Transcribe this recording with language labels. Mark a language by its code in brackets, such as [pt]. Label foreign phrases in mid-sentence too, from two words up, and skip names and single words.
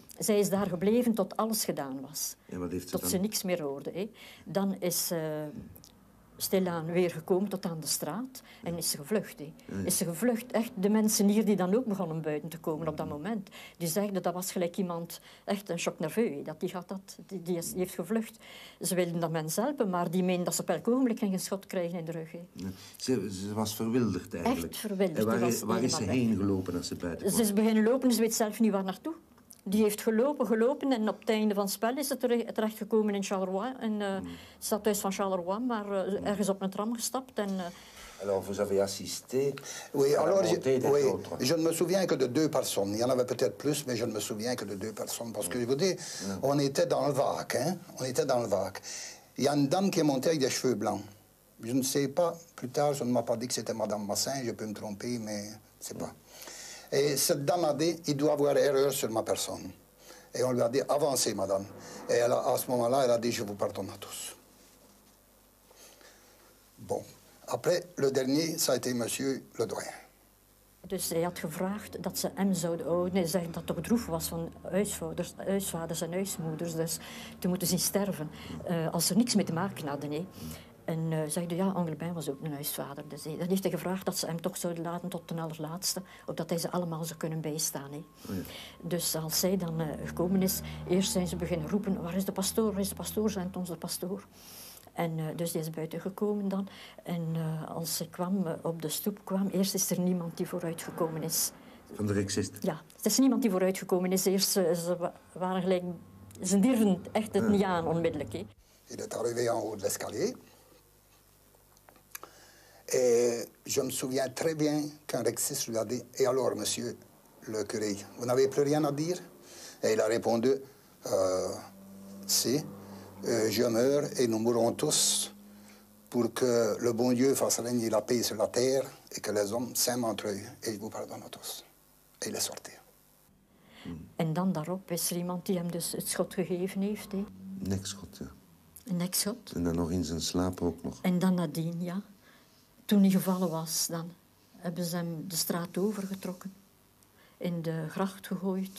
[nl] Zij is daar gebleven tot alles gedaan was. En wat heeft ze tot dan? Ze niks meer hoorde. Hè. Dan is stilaan weer gekomen tot aan de straat en is ze gevlucht. Hè. Ja. Is ze gevlucht. Echt, de mensen hier die dan ook begonnen buiten te komen op dat moment, die zeiden dat was gelijk iemand, echt een [fr] choc nerveux, [nl] dat die heeft gevlucht. Ze wilden dat mensen helpen, maar die meenden dat ze op elk ogenblik een schot krijgen in de rug. Hè. Ja. Ze was verwilderd eigenlijk. Echt verwilderd. En waar is ze heen gelopen als ze buiten kwam? Ze is beginnen lopen, ze weet zelf niet waar naartoe. Die heeft gelopen en op het einde van het spel is ze terechtgekomen in Charleroi. En stadhuis van Charleroi, maar ergens op een tram gestapt. En, [fr] Alors, vous avez assisté oui, à la montée des autres. Je ne me souviens que de 2 personnes. Il y en avait peut-être plus, mais je ne me souviens que de 2 personnes. Parce que, je vous dis, on était dans le Vac, hein. On était dans le Vac. Il y a une dame qui est montée avec des cheveux blancs. Je ne sais pas, plus tard, je ne m'a pas dit que c'était Madame Massin, je peux me tromper, mais je ne sais pas. Et cette dame a dit, il doit avoir erreur sur ma personne. Et on lui a dit, avancez, madame. Et elle à ce moment-là, elle a dit, je vous pardonne à tous. Bon. Après, le dernier, ça a été monsieur le doyen. [nl] Dus hij had gevraagd dat ze hem zouden houden. Hij zegt dat het toch droef was van huisvaders en huismoeders. Dus te moeten zien sterven. Als ze niks mee te maken hadden. Hè. En zeiden, ja, Anglebijn was ook een huisvader. Dus dan heeft hij gevraagd dat ze hem toch zouden laten tot ten allerlaatste. Opdat hij ze allemaal zou kunnen bijstaan. Hè. Oh ja. Dus als zij dan gekomen is, eerst zijn ze beginnen roepen, waar is de pastoor, waar is de pastoor, zendt ons de pastoor. En dus die is buiten gekomen dan. En als ze kwam, op de stoep kwam, eerst is er niemand die vooruit gekomen is. Van de rexisten? Ja, er is niemand die vooruit gekomen is. Eerst, ze waren gelijk, ze durfden echt het niet aan onmiddellijk. Hè. [fr] Il est arrivé en haut de l'escalier. Et je me souviens très bien qu'un rexiste lui a dit « Et alors, monsieur le curé, vous n'avez plus rien à dire ?» Et il a répondu « Si, je meurs et nous mourrons tous pour que le bon Dieu fasse régner la paix sur la terre et que les hommes s'aiment entre eux. Et je vous pardonne à tous. » Et il est sorti. [nl] En dan daarop is er iemand die hem dus het schot gegeven heeft. Hè. Nekschot, ja. Een nekschot. En dan nog in zijn slaap ook nog. En dan nadien, ja. Toen hij gevallen was, dan hebben ze hem de straat overgetrokken. In de gracht gegooid.